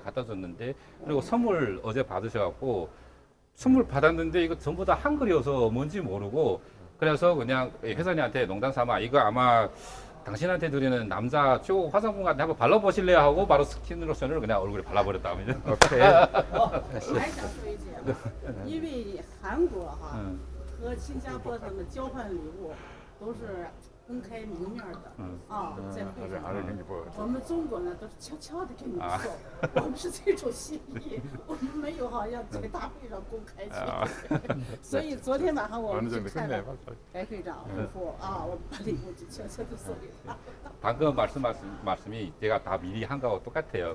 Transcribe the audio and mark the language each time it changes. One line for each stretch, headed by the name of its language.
Korean: 갖다 줬는데 그리고 선물 어제 받으셔갖고 선물 받았는데 이거 전부 다 한글이어서 뭔지 모르고 그래서 그냥 회사님한테 농담 삼아 이거 아마 당신한테 드리는 남자 최고 화장품 같은데 한번 발라보실래요 하고 바로 스킨 로션을 그냥 얼굴에 발라버렸답니다.
English: 오케이.
Chinese: 还想说一句，因为韩国哈和新加坡他们交换礼物都是公开明面的在会上。我们中国呢都是悄悄的跟你说，我们是这种心意，我们没有好像在大会上公开去。所以昨天晚上我们去看了白会长夫妇我们把礼物就悄悄的送给他。
Korean: 방금 말씀이 제가 다 미리 한 거하고 똑같아요.